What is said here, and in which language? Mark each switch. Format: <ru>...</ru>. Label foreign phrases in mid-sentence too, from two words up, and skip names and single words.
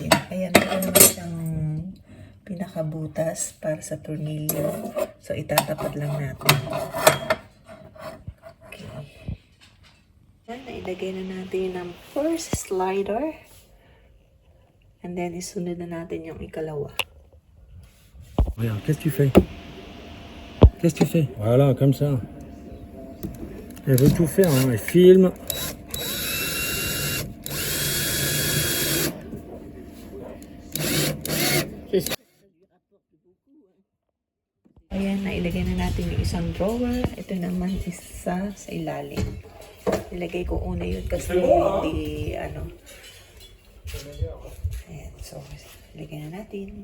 <tl>Ayan, ito naman siyang pinaka-butas para sa tornilyo. So, itatapat lang natin. Okay. Ayan, nailagay na natin ang</tl> <en>first slider. And then,</en> <tl>isunod na natin yung ikalawa.</tl> <fr>Regarde, qu'est-ce que tu fais? Qu'est-ce que tu fais? Voilà, comme ça. Elle veut tout faire, hein. Elle filme.</fr> <tl>Ayan, nailagay na natin yung isang drawer. Ito naman isa sa ilalim. Nilagay ko una yun kasi hindi, Ayan, so, ilagay na natin.</tl>